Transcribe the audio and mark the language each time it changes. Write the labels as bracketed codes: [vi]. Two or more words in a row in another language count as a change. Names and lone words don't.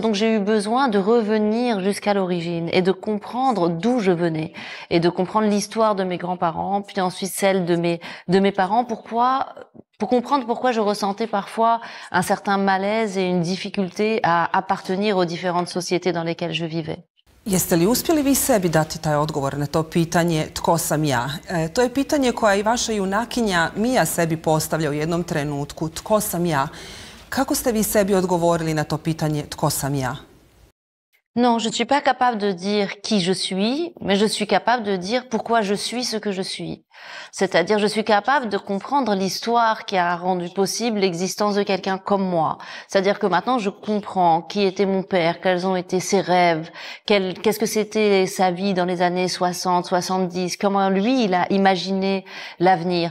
[fr] Donc j'ai eu besoin de revenir jusqu'à l'origine et de comprendre d'où je venais et de comprendre l'histoire de mes grands-parents, puis ensuite celle de mes parents. Pour comprendre pourquoi je ressentais parfois un certain malaise et une difficulté à appartenir aux différentes sociétés dans lesquelles je vivais. [hr] Jeste li uspjeli vi sebi dati taj odgovor na to pitanje tko sam ja? To je pitanje koja i vaša junakinja Mija sebi postavlja u jednom trenutku. Tko sam ja? Kako ste vi sebi odgovorili na to pitanje tko sam ja? [fr] Non, je ne suis pas capable de dire qui je suis, mais je suis capable de dire pourquoi je suis ce que je suis. C'est-à-dire, je suis capable de comprendre l'histoire qui a rendu possible l'existence de quelqu'un comme moi. C'est-à-dire que maintenant, je comprends qui était mon père, quels ont été ses rêves, qu'est-ce que c'était sa vie dans les années 60, 70, comment lui, il a imaginé l'avenir.